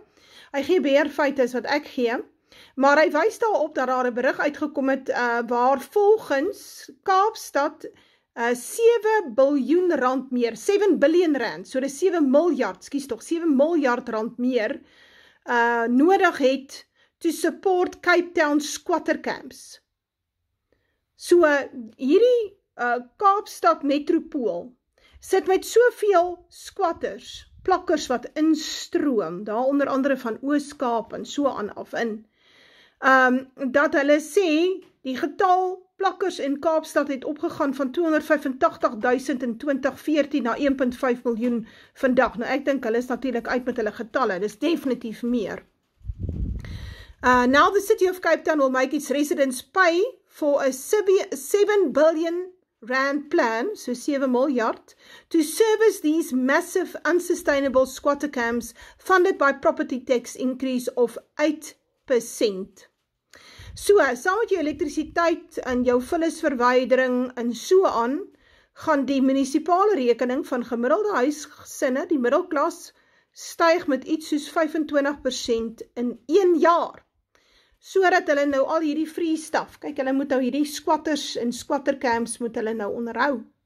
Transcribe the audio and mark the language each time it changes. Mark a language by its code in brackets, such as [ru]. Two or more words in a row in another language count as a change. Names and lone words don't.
[af] Hy gee meer feite as wat ek gee, maar hy wys daarop dat daar 'n berig uitgekom het waar volgens Kaapstad 7 biljoen rand meer, 7 [en] billion rand, [af] so dis 7 miljard, skus tog, 7 miljard rand meer nodig het [en] to support Cape Town squatter camps. [af] So hierdie Kaapstad metropool sit met soveel squatters, plakkers wat instroom, daar onder andere van Oos-Kaap en so aan af in, dat hulle sê, die getal plakkers in Kaapstad het opgegaan van 285.000 in 2014 na 1,5 miljoen vandag. Nou ek dink hulle is natuurlik uit met hulle getalle, dis definitief meer. [en] Now the city of Cape Town will make its residents pay for a 7 billion rand plan, so 7 miljard, to service these massive unsustainable squatter camps funded by property tax increase of 8%. [af] So, saam met jou elektrisiteit en jou vullisverwydering en so aan, gaan die munisipale rekening van gemiddelde huisgesinne, die middelklas, styg met iets soos 25% in 1 jaar. Sodat hulle nou al hierdie [en] free stuff, [af] kyk, hulle moet nou hierdie squatters en squattercamps moet hulle nou onderhou.